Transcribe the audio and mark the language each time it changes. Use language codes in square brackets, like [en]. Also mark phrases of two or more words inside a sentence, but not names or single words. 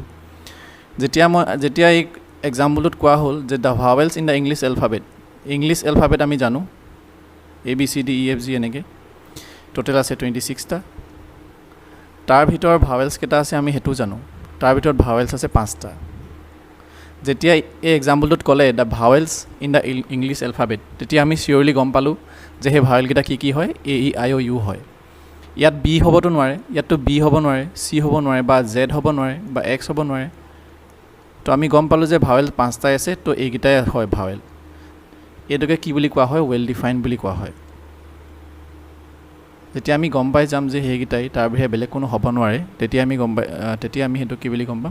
[as] যেতিয়া এই এক্সাম্পলটোত কোৱা হ'ল যে [en] the vowels in the English alphabet [as] আমি জানো ABCDEFG এনেকৈ টোটেল আছে 26টা। তাৰ ভিতৰত ভাৱেলছ কেইটা আছে আমি সেইটো জানো, তাৰ ভিতৰত ভাৱেলছ আছে 5টা। যেতিয়া এই এক্সাম্পলটোত ক'লে [en] the vowels in the English alphabet, [as] তেতিয়া আমি চিয়'ৰলি গম পালোঁ যে সেই ভাৱেলকেইটা কি হয়? A-E-I-O-U হয়। ইয়াত B হ'বতো নোৱাৰে, ইয়াততো B হ'ব নোৱাৰে, C হ'ব নোৱাৰে, বা Z হ'ব নোৱাৰে, বা X হ'ব নোৱাৰে। তো আমি গম পালোঁ যে ভাৱেল 5টাই আছে, তো এইকেইটাই হয় ভাৱেল। এইটোকে কি বুলি কোৱা হয়? [en] well defined [as] বুলি কোৱা হয়। যেতিয়া আমি গম পাই যাম যে সেইকেইটাই, তাৰ বাহিৰে বেলেগ কোনো হ'ব নোৱাৰে, তেতিয়া আমি সেইটো কি বুলি গম পাম?